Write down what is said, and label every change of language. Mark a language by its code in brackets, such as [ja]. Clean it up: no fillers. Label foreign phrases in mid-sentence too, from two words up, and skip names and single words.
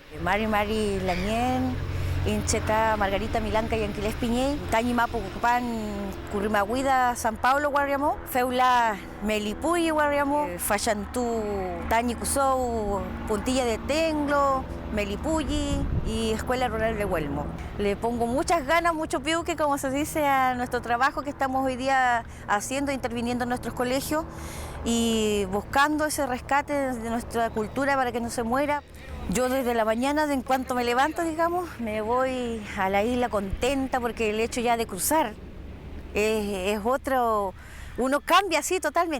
[arn] Mari Lañén, Incheta Margarita Milanca y Anquiles Piñé, Tañi Mapu Cupan, Currimaguida, San Pablo, Guarriamó, Feula Melipuy, Guarriamó, Fayantú, Tañi Cusou, Puntilla de Tenglo, Melipuyi y Escuela Rural de Huelmo. [es] Le pongo muchas ganas, mucho piuque, como se dice, a nuestro trabajo que estamos hoy día haciendo, interviniendo en nuestros colegios y buscando ese rescate de nuestra cultura para que no se muera. Yo desde la mañana, en cuanto me levanto, digamos, me voy a la isla contenta porque el hecho ya de cruzar es otro, uno cambia así totalmente.